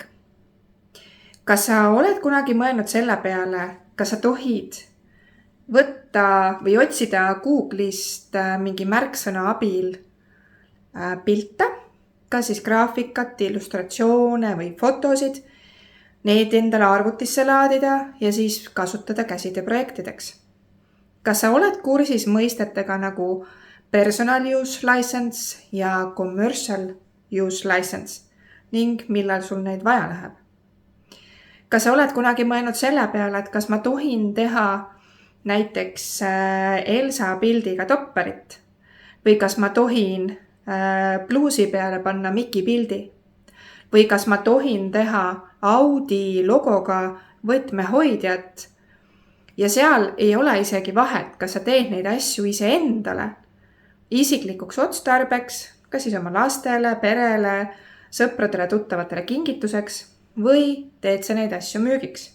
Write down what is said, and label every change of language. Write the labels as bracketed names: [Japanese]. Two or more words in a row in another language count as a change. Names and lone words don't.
[Estonian] Kas sa oled kunagi mõelnud selle peale, kas sa tohid võtta või otsida Google'ist mingi märksõna abil pilte, kas siis graafikat, illustratsioone või fotosid, need endale arvutisse laadida ja siis kasutada käsitööprojektideks? Kas sa oled kursis mõistetega nagu [English] personal use license [Estonian] ja [English] commercial use license [Estonian] ning millal sul neid vaja läheb? Kas sa oled kunagi mõelnud selle peale, et kas ma tohin teha näiteks Elsa pildiga topperit või kas ma tohin pluusi peale panna Miki pildi või kas ma tohin teha Audi logoga võtmehoidjat ja seal ei ole isegi vahet, kas sa teed neid asju iseendale, isiklikuks otstarbeks, kas siis oma lastele, perele, sõpradele, tuttavatele kingituseks või teed sa neid asju müügiks.